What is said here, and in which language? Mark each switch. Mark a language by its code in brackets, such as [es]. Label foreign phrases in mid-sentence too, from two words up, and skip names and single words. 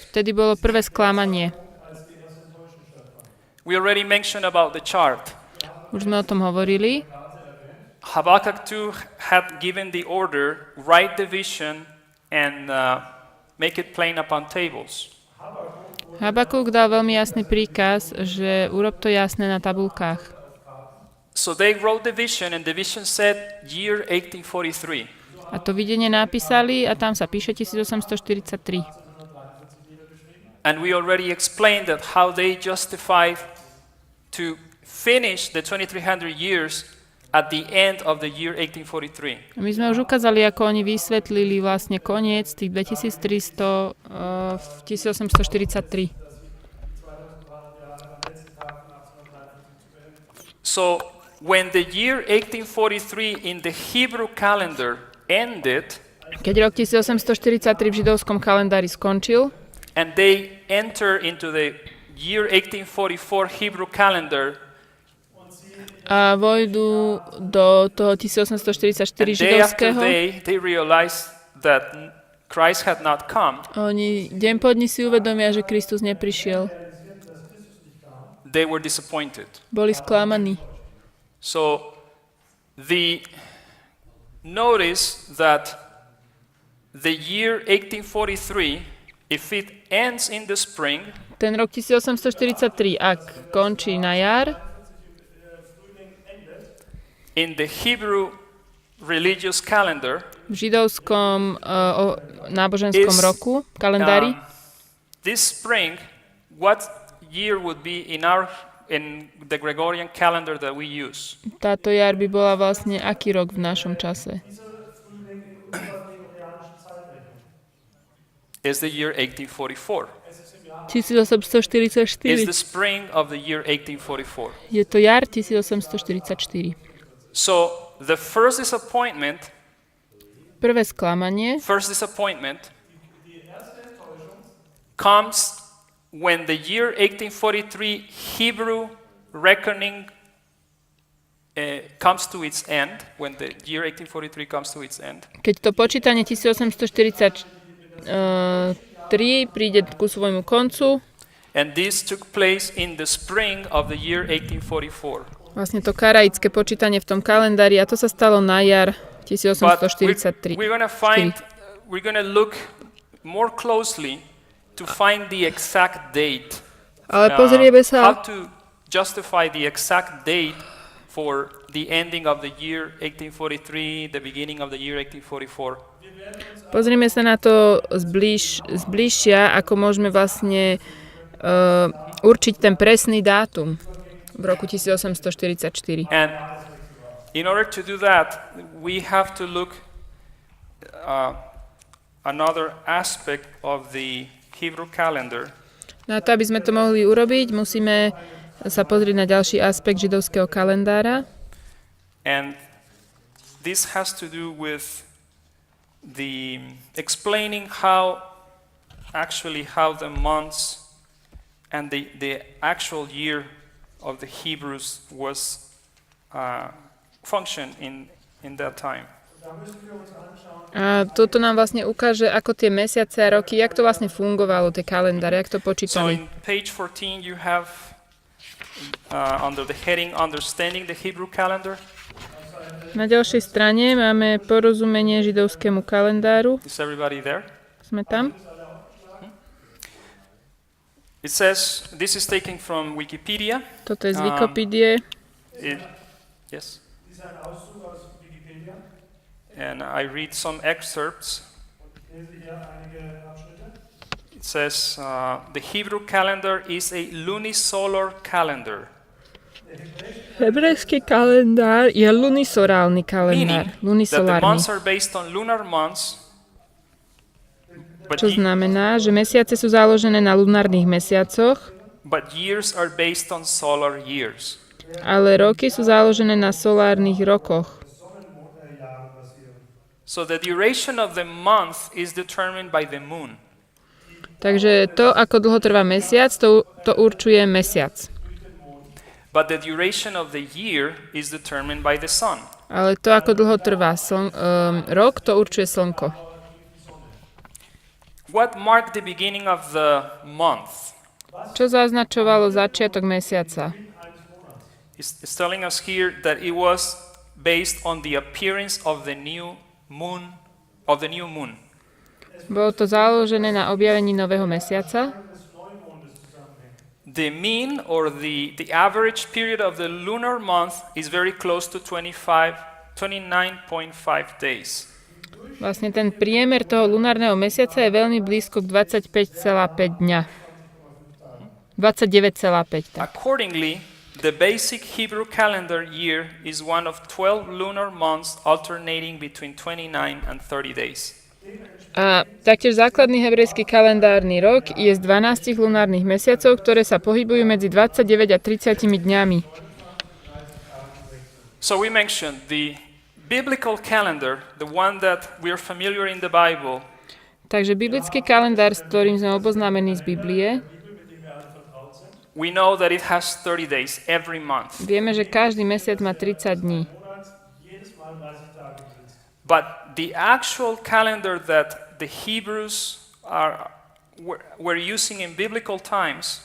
[sk] vtedy bolo prvé sklamanie. [en] We already mentioned about the chart. [sk] Už sme o tom hovorili. [en] Habakkuk 2 had given the order, write the vision and make it plain upon tables. [sk] Habakuk dal veľmi jasný príkaz, že urob to jasné na tabulkách. [en] So they wrote the vision and the vision said year 1843. [sk] A to videnie napísali a tam sa píše 1843. [en] And we already explained that how they justified to finish the 2300 years at the end of the year 1843. [sk] My sme už ukázali, ako oni vysvetlili vlastne koniec tých 2300 v 1843. [en] So when the year 1843 in the Hebrew calendar ended, [sk] Keď rok 1843 v židovskom kalendári skončil [en] and they enter into the year 1844 Hebrew calendar, [sk] a vojdu do toho 1844 [en] and day after [sk] židovského, [en] day they realized that Christ had not come. [sk] oni deň po dni si uvedomia, že Kristus neprišiel. [en] They were disappointed. [sk] Boli sklamaní. [en] So notice that the year 1843, if it ends in the spring, [sk] Ten rok 1843, ak končí na jar, [en] in the Hebrew religious calendar, [sk] v židovskom náboženskom roku, kalendári, [en] this spring, what year would be in the Gregorian calendar that we use? [sk] táto jar by bola vlastne aký rok v našom čase? [en] Is the year 1844. [sk] 1844. [en] Is the spring of the year 1844. [sk] Je to jar 1844. [en] So the first disappointment [sk] Prvé sklamanie [en] comes when the year 1843 Hebrew reckoning comes to its end, when the year 1843 comes to its end. [sk] Keď to počítanie 1843 príde ku svojmu koncu, [en] And this took place in the spring of the year 1844. [sk] vlastne to karaické počítanie v tom kalendári, a to sa stalo na jar [en] But [sk] 1843. [en] we're going to look more closely to find the exact date. [sk] Ale pozrieme [en] How [sk] sa, [en] to justify the exact date for the ending of the year 1843, the beginning of the year 1844. [sk] pozrieme sa na to zbližšia, ako môžeme vlastne určiť ten presný dátum v roku 1844. [en] And in order to do that, we have to look another aspect of the Hebrew calendar. [sk] Na to, aby sme to mohli urobiť, musíme sa pozrieť na ďalší aspekt židovského kalendára. [en] And this has to do with the explaining how the months and the actual year of the Hebrews was function in that time. [sk] A toto nám vlastne ukáže, ako tie mesiace a roky, jak to vlastne fungovalo, tie kalendáre, jak to [en] So [sk] počítali. [en] in page 14 you have under the heading Understanding the Hebrew Calendar. [sk] Na ďalšej strane máme porozumenie židovskému kalendáru. [en] Is everybody there? [sk] Sme tam? [en] It says, this is taken from Wikipedia. [sk] Toto je z Wikipédie. [en] Yes. And I read some excerpts. It says, the Hebrew calendar is a lunisolar calendar. [sk] Hebrejský kalendár je lunisolárny kalendár. [en] Meaning that the [sk] Lunisolárny. [en] months are based on lunar months. [sk] Čo znamená, že mesiace sú založené na lunárnych mesiacoch, [en] But years are based on solar years. [sk] ale roky sú založené na solárnych rokoch. [en] So the duration of the month is determined by the moon. [sk] Takže to, ako dlho trvá mesiac, to určuje mesiac. [en] But the duration of the year is determined by the sun. [sk] Ale to, ako dlho trvá rok, to určuje slnko. [en] What marked the beginning of the month? [sk] Čo zaznačovalo začiatok mesiaca? [en] It's telling us here that it was based on the appearance of the new moon. [sk] Bolo to založené na objavení nového mesiaca. [en] The mean or the average period of the lunar month is very close to 29.5 days. [sk] Vlastne ten priemer toho lunárneho mesiaca je veľmi blízko k 25,5 dňa. 29,5. Tak. [en] Accordingly, the basic Hebrew calendar year is one of 12 lunar months alternating between 29 and 30 days. [sk] A taktiež základný hebrejský kalendárny rok je z 12 lunárnych mesiacov, ktoré sa pohybujú medzi 29 a 30 dňami. [en] So we mentioned the biblical calendar, the one that we are familiar in the Bible, [sk] Takže biblický kalendár, s ktorým sme oboznámení z Biblie, [en] we know that it has 30 days every month. [sk] vieme, že každý mesiac má 30 dní. [en] But the actual calendar that the Hebrews were using in biblical times